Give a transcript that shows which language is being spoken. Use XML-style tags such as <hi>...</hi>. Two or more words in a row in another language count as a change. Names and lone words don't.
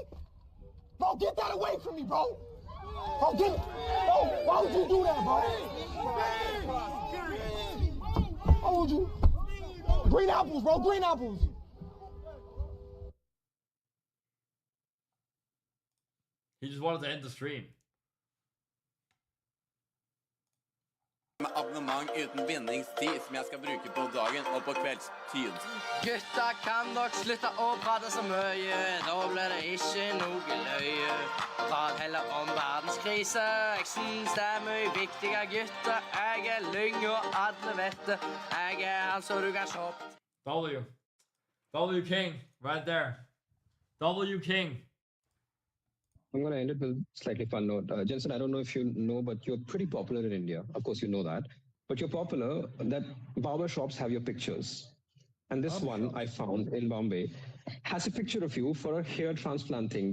<en>Bro, get that away from me, bro. Bro, why would you do that, bro? Why would you? Green apples, bro, green apples. He just wanted to end the stream.</en> <no>Med abonnement uten bindingstid som jeg skal bruke på dagen og på kveldstid. Gutta, kan dere slutte å prate så mye? Da blir det ikke noe løye. Prat heller om verdenskrise. Jeg synes det er mye viktigere, gutta. Jeg er lyng og alle vet det. Jeg er han så du kan shoppe.</no> <en>W King, right there. W King. I'm going to end it with a slightly fun note. Jensen, I don't know if you know, but you're pretty popular in India. Of course, you know that. But you're popular that barber shops have your pictures. And this one I found in Bombay has a picture of you for a hair transplant thing.</en>